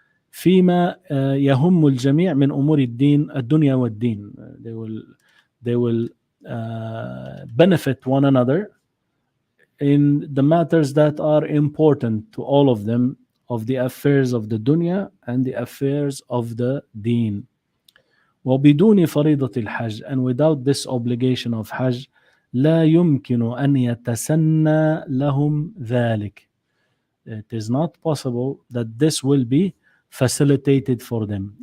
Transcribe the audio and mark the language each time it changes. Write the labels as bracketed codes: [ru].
[ar] فيما يهم الجميع من أمور الدنيا والدين. [en] They will benefit one another in the matters that are important to all of them of the affairs of the dunya and the affairs of the deen. [ar] وبدون فريضة الحج, [en] and without this obligation of Hajj, [ar] لا يمكن أن يتسنى لهم ذلك. [en] It is not possible that this will be facilitated for them.